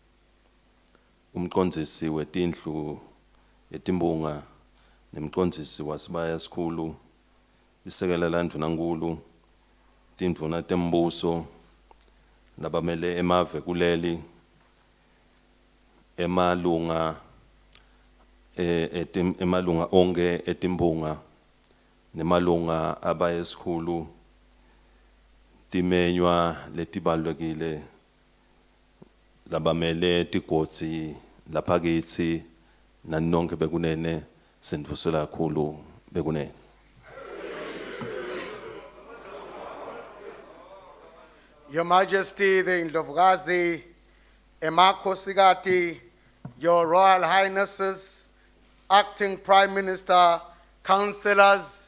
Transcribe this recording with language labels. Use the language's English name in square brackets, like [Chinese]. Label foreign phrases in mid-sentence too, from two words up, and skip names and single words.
[Swati] umqondzisi wetindlu yetimbunga nemqondzisi wasibaya sikhulu isekela la ndunankulu tindvuna tembuso labamele emave kuleli emalunga emalunga onke etimbunga nemalunga abayesikhulu timenywa letibalulekile labamele tigotsi lapha kitsi nanonke bekunene sindvusela kakhulu bekunene. [English] Your Majesty, the Indlovukazi, Emakhosikati, Your Royal Highnesses, Acting Prime Minister, Councillors,